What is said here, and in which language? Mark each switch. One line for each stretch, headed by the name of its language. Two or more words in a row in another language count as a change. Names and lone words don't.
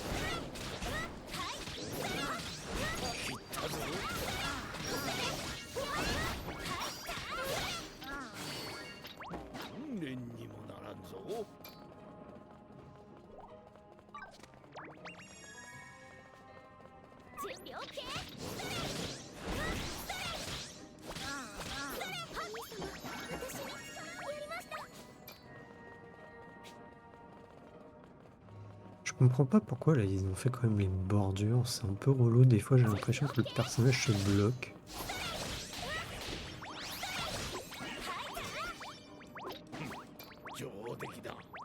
Japanese: 切ったぞ。訓練にもならんぞ。準備 OK？
French: Je comprends pas pourquoi là ils ont fait quand même les bordures, c'est un peu relou, des fois j'ai l'impression que le personnage se bloque.
Japanese: 上出来だ。